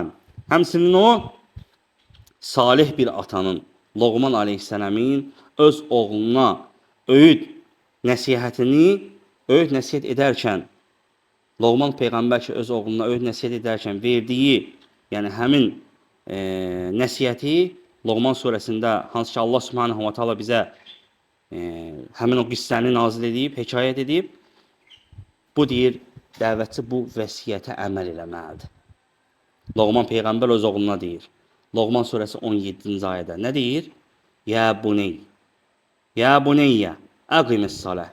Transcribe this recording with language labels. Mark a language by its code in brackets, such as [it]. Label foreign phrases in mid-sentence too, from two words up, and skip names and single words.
[az] Həmçinin o salih bir atanın, Loğman aleyhisselamın öz oğluna öğüt nəsihət edərkən, Loğman peyğəmbər ki öz oğluna öğüt nəsihət edərkən verdiyi, yəni həmin nəsihəti Loğman surəsində hansı ki Allah [ar] سبحانه وتعالى [az] bizə həmin o qissəni nazil edib, hekayət edib, bu deyir, dəvətçi bu vəsiyyətə əməl eləməlidir. Loğman peyğəmbər öz oğluna deyir. Loğman surəsi 17-ci ayədə nə deyir? [ar] يا بني يا بني أقم الصلاة.